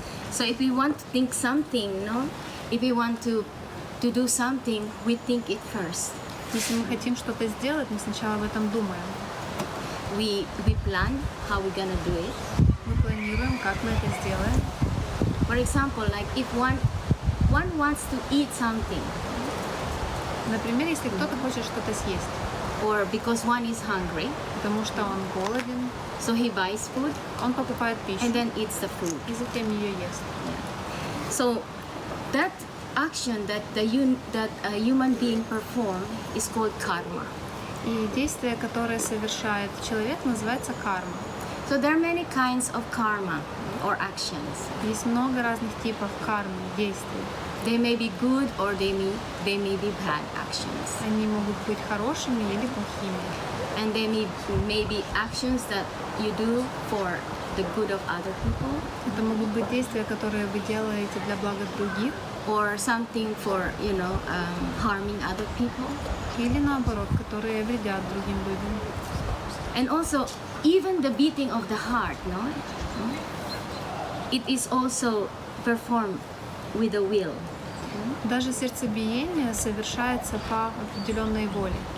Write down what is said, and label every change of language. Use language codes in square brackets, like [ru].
[en] So if we want to think something, if we want to do something, we think it first. [ru] Если мы хотим что-то сделать, мы сначала об этом думаем. [en] We plan how we're gonna do it. [ru] Мы планируем, как мы это сделаем. [en] For example, like if one wants to eat something. [ru] Например, если кто-то хочет что-то съесть. [en] Or because one is hungry. [ru] Потому что он голоден. [en] So he buys food. [ru] Он покупает пищу. [en] And then eats the food. [ru] И затем ее ест. [en] Yeah. So that action that a human being performs is called karma. [ru] И действие, которое совершает человек, называется карма. [en] So there are many kinds of karma or actions. [ru] Есть много разных типов кармы, действий. [en] They may be good or they may be bad actions. [ru] Они могут быть хорошими или плохими. [en] And they may be actions that you do for the good of other people. [ru] Это могут быть действия, которые вы делаете для блага других. [en] Or something for, harming other people. [ru] Или наоборот, которые вредят другим людям. [en] And also, even the beating of the heart, it is also performed with a will. [ru] Даже serдцебиение совершается по определенной воле.